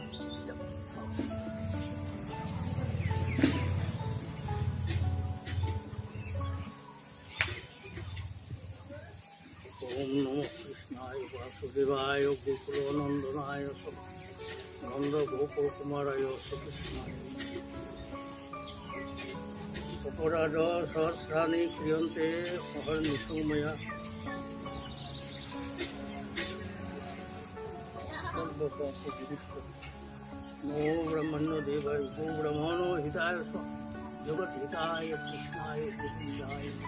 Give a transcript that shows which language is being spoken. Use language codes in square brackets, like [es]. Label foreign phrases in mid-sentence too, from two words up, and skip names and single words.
[sa] ওম নমঃ কৃষ্ণায় বাসুদেবায় গোকুলনন্দনায় নন্দ গোকুল কুমারায় শ্রীকৃষ্ণায়। অপরাধ সহস্রাণি ক্রিয়ন্তে অহর্নিশোময়া नमो ब्रह्मण्यो देवाय गो ब्रह्मणो हिताय जगत हिताय कृष्णाय गोविंदाय